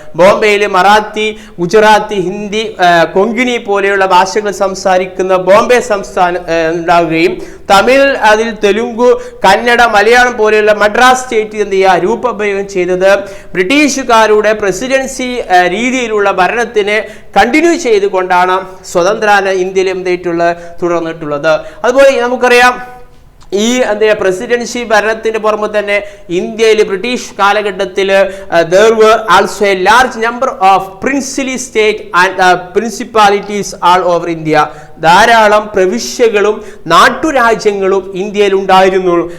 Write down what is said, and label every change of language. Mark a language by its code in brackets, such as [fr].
[ml] ബോംബെയിൽ മറാത്തി, ഗുജറാത്തി, ഹിന്ദി, കൊങ്കിണി പോലെയുള്ള ഭാഷകൾ സംസാരിക്കുന്ന ബോംബെ സംസ്ഥാനം ഉണ്ടാവുകയും തമിഴ്, അതിൽ തെലുങ്കു, കന്നഡ, മലയാളം പോലെയുള്ള മദ്രാസ് സ്റ്റേറ്റ് എന്ത് ചെയ്യുക രൂപപ്പെടുകയും ചെയ്തത് ബ്രിട്ടീഷുകാരുടെ പ്രസിഡൻസി രീതിയിലുള്ള ഭരണത്തിനെ കണ്ടിന്യൂ ചെയ്തുകൊണ്ടാണ് സ്വതന്ത്ര ഇന്ത്യയിൽ തുടർന്നിട്ടുള്ളത്. അതുപോലെ നമുക്കറിയാം ഈ പ്രസിഡൻസി ഭരണത്തിന് പുറമെ തന്നെ ഇന്ത്യയിൽ ബ്രിട്ടീഷ് കാലഘട്ടത്തിൽ [en] there were also a large number of princely state and principalities all over India. [ml] ധാരാളം പ്രവിശ്യകളും നാട്ടുരാജ്യങ്ങളും ഇന്ത്യയിൽ ഉണ്ടായിരുന്നു.